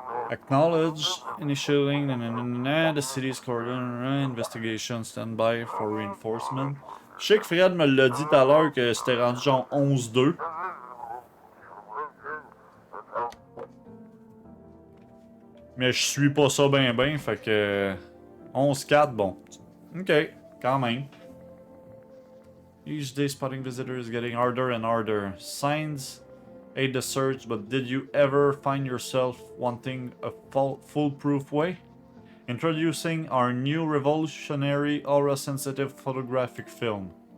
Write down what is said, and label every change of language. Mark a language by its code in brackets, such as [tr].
[en] Acknowledge, initiating, the city's cordon, investigation, standby for reinforcement. [fr] Je sais que Fred me l'a dit tout à l'heure que c'était rendu genre 11-2. Mais je suis pas ça ben, fait que 11-4, bon. Ok, quand même. [en] Each day spotting visitors is getting harder and harder. Signs aid the search, but did you ever find yourself wanting a foolproof way? Introducing our new revolutionary aura-sensitive photographic film.